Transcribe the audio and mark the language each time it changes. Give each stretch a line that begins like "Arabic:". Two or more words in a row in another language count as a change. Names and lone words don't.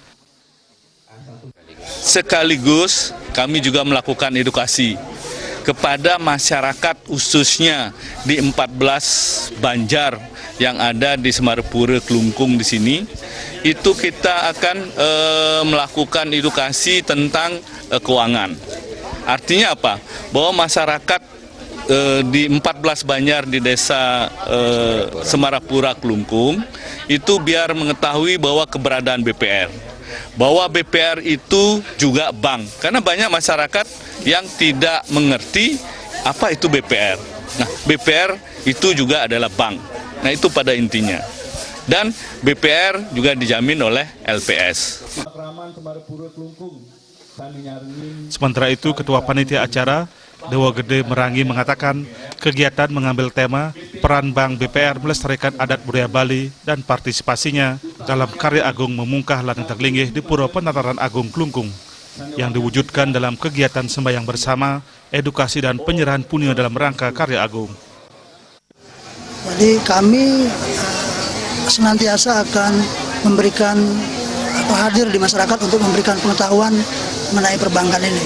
Indonesian: Sekaligus kami juga melakukan edukasi kepada masyarakat khususnya di 14 banjar yang ada di Semarapura Klungkung di sini. Itu kita akan melakukan edukasi tentang keuangan. Artinya apa? Bahwa masyarakat di 14 banjar di desa Semarapura Klungkung itu biar mengetahui bahwa keberadaan BPR. Bahwa BPR itu juga bank. Karena banyak masyarakat yang tidak mengerti apa itu BPR. Nah, BPR itu juga adalah bank. Nah, itu pada intinya. Dan BPR juga dijamin oleh LPS. Sementara itu, Ketua Panitia Acara Dewa Gede Merangi mengatakan kegiatan mengambil tema peran Bank BPR melestarikan adat budaya Bali dan partisipasinya dalam karya agung memungkah Ngentek Linggih di Pura Penataran Agung Klungkung yang diwujudkan dalam kegiatan sembahyang bersama, edukasi dan penyerahan punya dalam rangka karya agung. Jadi kami senantiasa akan memberikan atau hadir di masyarakat untuk memberikan pengetahuan mengenai perbankan ini.